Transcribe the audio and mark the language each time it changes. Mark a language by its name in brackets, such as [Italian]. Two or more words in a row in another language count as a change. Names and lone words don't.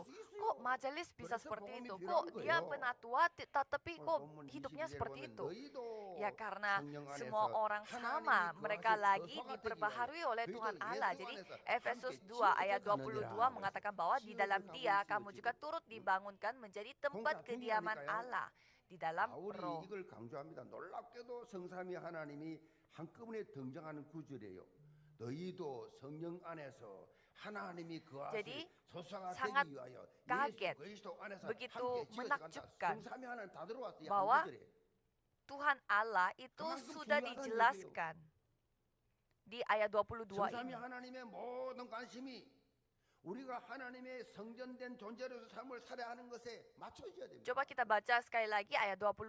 [Indonesian] Kok majelis bisa seperti itu? Kok dia penatua tapi kok hidupnya seperti itu? Ya karena semua orang sama. Mereka lagi diperbaharui oleh Tuhan Allah. Jadi Efesus 2 ayat 22 mengatakan bahwa di dalam Dia kamu juga turut dibangunkan menjadi tempat kediaman Allah di dalam roh. [Korean] 이걸 강조합니다. 놀랍게도 성삼위 하나님이 한꺼번에 등장하는 구절이에요. 너희도 성령 안에서 하나님이 그 [Indonesian] Jadi sangat kaget, begitu menakjubkan bahwa Tuhan Allah itu sudah dijelaskan di ayat 22 ini. Coba kita baca sekali lagi ayat 22.